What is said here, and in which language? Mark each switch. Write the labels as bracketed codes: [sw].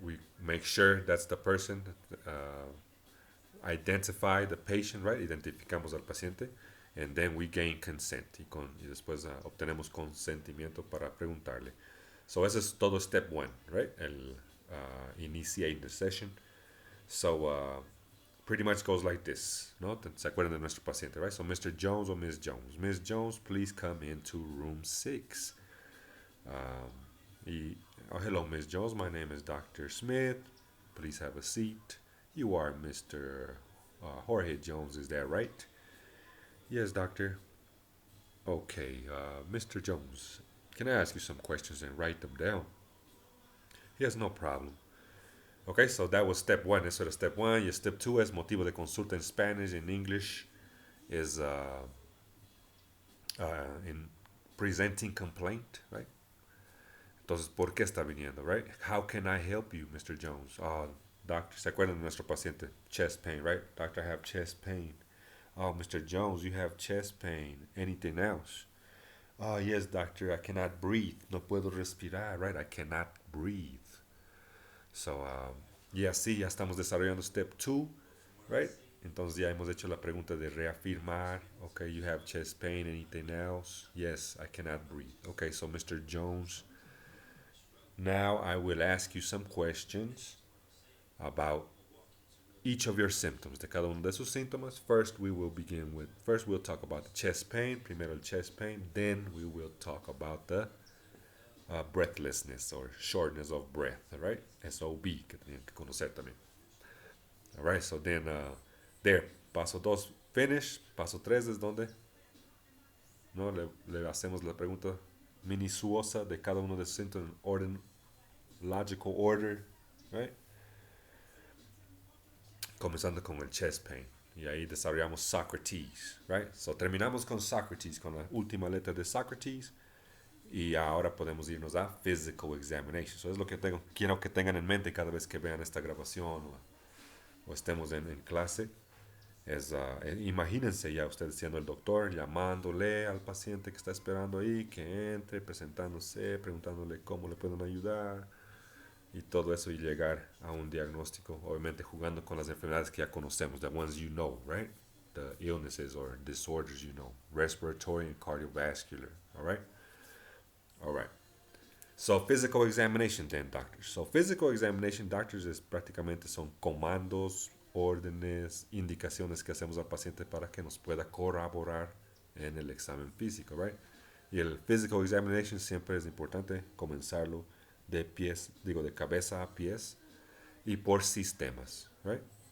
[en] We make sure that's the person. Identify the patient, right? [es] Identificamos al paciente. [en] And then we gain consent. [es] Y después obtenemos consentimiento para preguntarle. [en] So [es] eso es todo [en] step 1, right? El initiate the session. So pretty much goes like this, ¿no? [es] ¿Se acuerdan de nuestro paciente, [en] right? So Mr. Jones or Ms. Jones. Ms. Jones, please come into room 6. Hello, Ms. Jones. My name is Dr. Smith. Please have a seat. You are Mr. Jorge Jones, is that right? Yes, doctor. Okay, Mr. Jones, can I ask you some questions and write them down? Yes, no problem. Okay, so that was step 1. [es] Eso era step 1. Y step 2 es motivo de consulta en Spanish. [en] In English is in presenting complaint, right? [es] Entonces, ¿por qué está viniendo, [en] right? How can I help you, Mr. Jones? [es] Doctor, ¿se acuerdan de nuestro paciente? [en] Chest pain, right? Doctor, I have chest pain. Oh, Mr. Jones, you have chest pain. Anything else? Oh, yes, doctor, I cannot breathe. [es] No puedo respirar, right? [en] I cannot breathe. [es] So, y así ya estamos desarrollando step 2, right? Entonces ya hemos hecho la pregunta de reafirmar. [en] Okay, you have chest pain. Anything else? Yes, I cannot breathe. Okay, so Mr. Jones, now I will ask you some questions about each of your symptoms, [es] de cada uno de sus síntomas. [en] First we'll talk about the chest pain, [es] primero el chest pain, [en] then we will talk about the breathlessness or shortness of breath, right? SOB, [es] que tenían que conocer también. [en] All right, so then there, paso 2, finish. [es] Paso 3 es donde ¿no? le hacemos la pregunta minuciosa de cada uno de sus síntomas en orden, [en] logical order, [es] right? Comenzando con el chest pain. Y ahí desarrollamos Socrates, right? So terminamos con Socrates, con la última letra de Socrates. Y ahora podemos irnos a physical examination. Eso es lo que quiero que tengan en mente cada vez que vean esta grabación o estemos en clase. Imagínense ya ustedes siendo el doctor, llamándole al paciente que está esperando ahí, que entre, presentándose, preguntándole cómo le pueden ayudar y todo eso y llegar a un diagnóstico, obviamente jugando con las enfermedades que ya conocemos, [en] the ones you know, [es] right? [en] The illnesses or disorders you know, respiratory and cardiovascular, all right? All right. So, physical examination then, doctors. [es] So, physical examination, doctors, es prácticamente son comandos, órdenes, indicaciones que hacemos al paciente para que nos pueda corroborar en el examen físico, right? Y el physical examination siempre es importante comenzarlo de cabeza a pies y por sistemas, right?